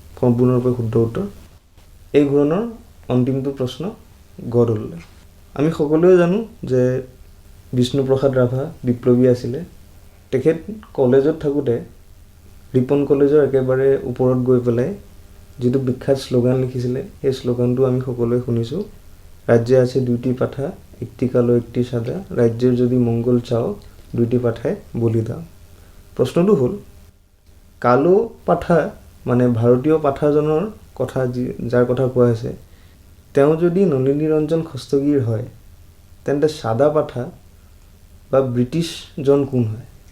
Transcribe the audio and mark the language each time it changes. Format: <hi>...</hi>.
<as>সম্পূৰ্ণৰূপে শুদ্ধ উত্তৰ। এই ঘূৰণৰ অন্তিমটো প্ৰশ্ন গ দললৈ। আমি সকলোৱে জানো যে বিষ্ণুপ্ৰসাদ ৰাভা বিপ্লৱী আছিলে। তেখেত কলেজত থাকোঁতে ৰিপন কলেজৰ একেবাৰে ওপৰত গৈ পেলাই যিটো বিখ্যাত শ্লোগান লিখিছিলে, সেই শ্লোগানটো আমি সকলোৱে শুনিছোঁ।</as> <bn>ৰাজ্যে আছে 2টি পাঠা, একটি কালো একটি সাদা, ৰাজ্যের যদি মঙ্গল চাও 2টি পাঠায় বলি দাও।</bn> <as>প্ৰশ্নটো হ'ল, কালো পাঠা মানে ভাৰতীয় পাঠাজনৰ কথা, যাৰ কথা কোৱা হৈছে, তেওঁ যদি নলিনী ৰঞ্জন খস্তগীৰ হয়, তেন্তে সাদা পাঠা বা ব্ৰিটিছজন কোন হয়?</as>